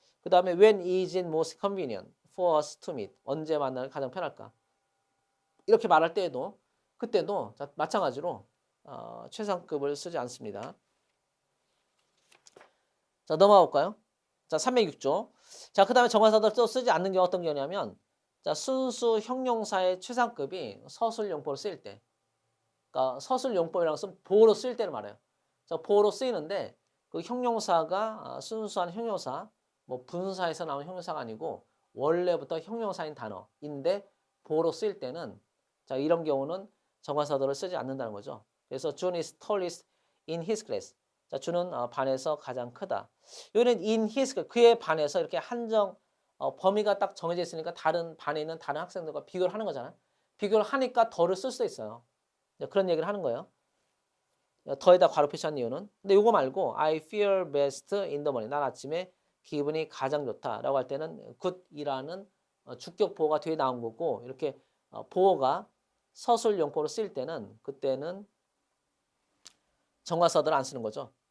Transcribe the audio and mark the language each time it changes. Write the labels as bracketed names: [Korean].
[English] 그다음에 when is it most convenient for us to meet. [Korean] 언제 만나는 가장 편할까? 이렇게 말할 때에도 그때도 자, 마찬가지로 최상급을 쓰지 않습니다. 자, 넘어가 볼까요? 자, 306조. 자, 그다음에 정관사들 또 쓰지 않는 게 어떤 경우냐면 자, 순수 형용사의 최상급이 서술용법으로 쓰일 때. 그러니까 서술용법이라는 것은 보어로 쓰일 때를 말해요. 자, 보어로 쓰이는데 그 형용사가 순수한 형용사, 뭐 분사에서 나온 형용사가 아니고 원래부터 형용사인 단어인데 보어로 쓰일 때는 자, 이런 경우는 정관사들을 쓰지 않는다는 거죠. [English] 그래서 June is tallest in his class. [Korean] 자, 준은 반에서 가장 크다. 여기는 in his class, 그의 반에서 이렇게 한정 범위가 딱 정해져 있으니까 다른 반에 있는 다른 학생들과 비교를 하는 거잖아요. 비교를 하니까 더를 쓸 수도 있어요. 그런 얘기를 하는 거예요. 더에다 괄호 표시한 이유는. 근데 이거 말고 [English] I feel best in the morning. [Korean] 난 아침에 기분이 가장 좋다라고 할 때는 good이라는 주격 보어가 뒤에 나온 거고 이렇게 보어가 서술 용법으로 쓰일 때는 그때는 정관사들을 안 쓰는 거죠.